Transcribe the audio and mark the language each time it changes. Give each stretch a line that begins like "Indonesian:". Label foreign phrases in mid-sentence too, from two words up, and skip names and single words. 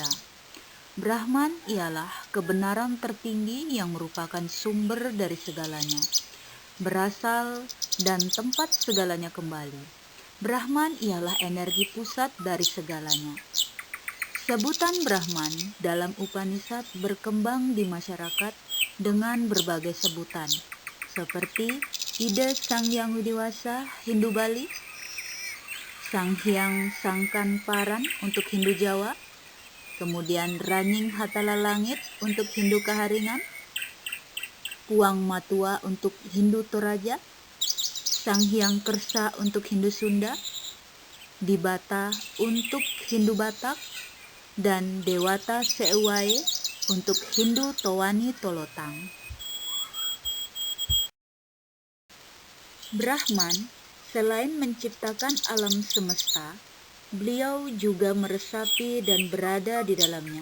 Indonesian: Brahman ialah kebenaran tertinggi yang merupakan sumber dari segalanya, berasal dan tempat segalanya kembali. Brahman ialah energi pusat dari segalanya. Sebutan Brahman dalam Upanishad berkembang di masyarakat dengan berbagai sebutan, seperti Ida Sang Hyang Widiwasa Hindu Bali, Sang Hyang Sangkan Paran untuk Hindu Jawa, kemudian Ranying Hatala Langit untuk Hindu Kaharingan, Puang Matua untuk Hindu Toraja, Sang Hyang Kersa untuk Hindu Sunda, Dibata untuk Hindu Batak, dan Dewata Seuwae untuk Hindu Towani Tolotang. Brahman selain menciptakan alam semesta, beliau juga meresapi dan berada di dalamnya.